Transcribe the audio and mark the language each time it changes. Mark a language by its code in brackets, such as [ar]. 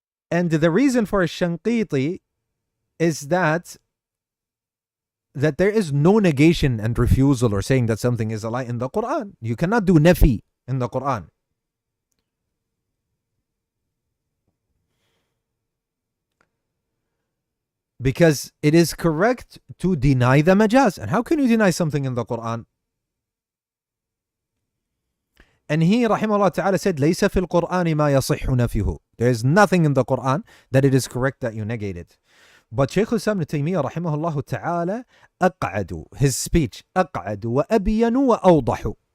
[en] And the reason for Shanqiti is that there is no negation and refusal or saying that something is a lie in the Quran. You cannot do nafi in the Quran. Because it is correct to deny the majaz. And how can you deny something in the Quran? And he, rahimahullah ta'ala, said, [ar] لَيْسَ فِي الْقُرْآنِ مَا يَصِحُّ نَفْيُهُ. [en] There is nothing in the Quran that it is correct that you negate it. But Shaykh Islam ibn Taymiyyah, rahimahullah ta'ala, أقعد, his speech, [ar] أقعد وأبين وأوضح.